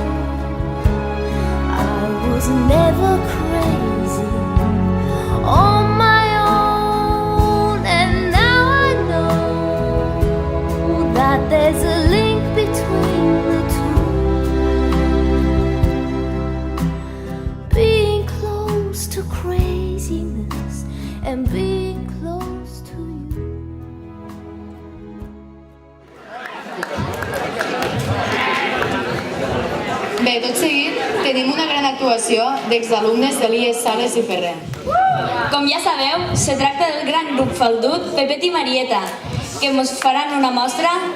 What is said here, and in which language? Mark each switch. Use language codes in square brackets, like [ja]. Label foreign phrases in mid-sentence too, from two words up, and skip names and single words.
[en] I was never crazy on my own, and now I know that there's a link between the two. Being close to craziness and being close to you. [ca] Bé, tot seguit tenim una gran actuació d'exalumnes de l'IES Sales i Ferrer. Com ja sabeu, se tracta del gran grup faldut Pepet i Marieta, que ens faran una mostra.